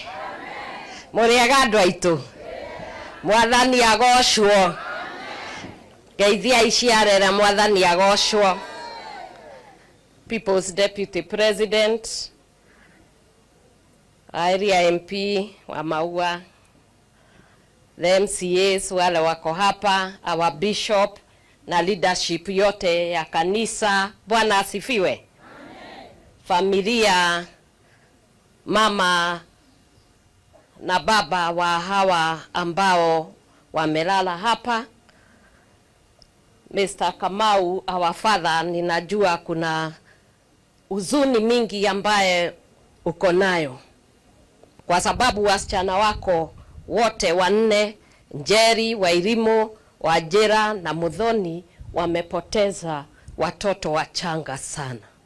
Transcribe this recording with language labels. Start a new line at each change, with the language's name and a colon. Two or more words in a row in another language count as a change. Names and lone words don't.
Kikuyu: Muriega andu aitu. Mwathani agocwo. Geithia iciarera mwathani agocwo.
English: People's Deputy President, area MP wa Maua, the MCAs
Swahili: wale wako hapa,
English: our bishop na leadership
Swahili: yote ya kanisa. Bwana asifiwe. Amen. Familia, mama na baba wa hawa ambao wamelala hapa.
English: Mr. Kamau, our father,
Swahili: ninajua kuna huzuni mingi ambaye uko nayo kwa sababu wasichana wako wote wanne, Njeri, Wairimu, Wajira na Muthoni, wamepoteza watoto wachanga sana.